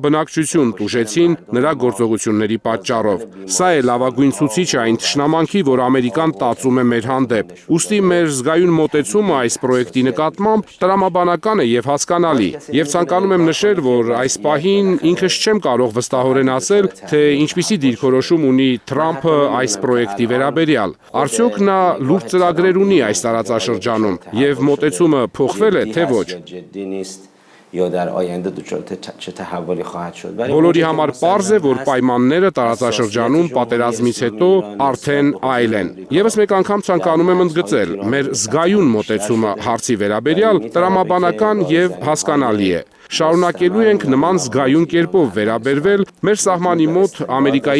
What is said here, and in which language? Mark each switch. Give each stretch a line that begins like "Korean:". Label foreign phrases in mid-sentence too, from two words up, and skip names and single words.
Armenian: բնակչություն տուժեցին նրա գործողությունների պատճառով։ Սա է լավագույն ցուցիչը այն թշնամանքի, որ Ամերիկան տածում է մեր հանդեպ։ Ուստի մեր զգայուն մոտեցումը այս պրոյեկտի նկատմամբ տրամաբանական է եւ հասկանալի։ Եվ ցանկանում եմ նշել, որ այս պահին ինքս չեմ կարող վստահորեն ասել, թե ինչպիսի դիրքորոշում ունի Թրամփը այս պրոյեկտի վերաբերյալ։ Արդյոք նա լուրջ ծրագրեր ունի այս տարածաշրջանում եւ մոտեցումը փոխվել է, թե ոչ։
Persian: یا در آینده چه تحولی خواهد شد.
Armenian: Բոլորի համար պարզ է, որ պայմանները տարածաշրջանում պատերազմից հետո արդեն այլ են։ Եվս մեկ անգամ ցանկանում եմ ընդգծել, մեր զգայուն մոտեցումը հարցի վերաբերյալ տրամաբանական եւ հասկանալի է։ Շարունակելու ենք նման զգայուն կերպով վերաբերվել մեր սահմանի մոտ Ամերիկայի